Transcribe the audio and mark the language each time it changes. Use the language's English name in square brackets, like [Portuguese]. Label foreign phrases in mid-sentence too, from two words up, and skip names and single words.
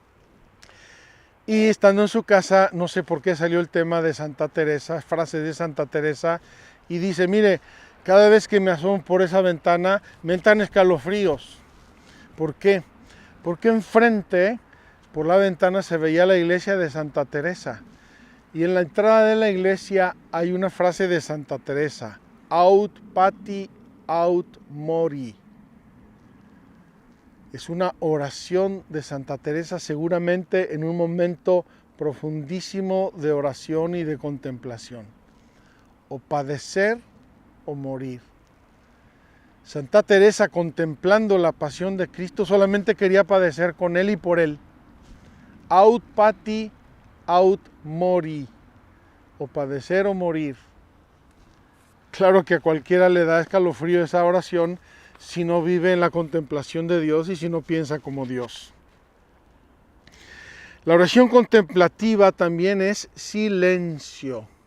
[Spanish] Y estando en su casa, no sé por qué salió el tema de Santa Teresa, frases de Santa Teresa, y dice, mire, cada vez que me asomo por esa ventana, me entran escalofríos. ¿Por qué? Porque enfrente, por la ventana, se veía la iglesia de Santa Teresa. Y en la entrada de la iglesia hay una frase de Santa Teresa, [Latin] aut pati aut mori. [Spanish] Es una oración de Santa Teresa, seguramente en un momento profundísimo de oración y de contemplación. O padecer o morir. Santa Teresa, contemplando la pasión de Cristo, solamente quería padecer con Él y por Él. [Latin] Aut pati aut mori. [Spanish] O padecer o morir. Claro que a cualquiera le da escalofrío esa oración si no vive en la contemplación de Dios y si no piensa como Dios. La oración contemplativa también es silencio.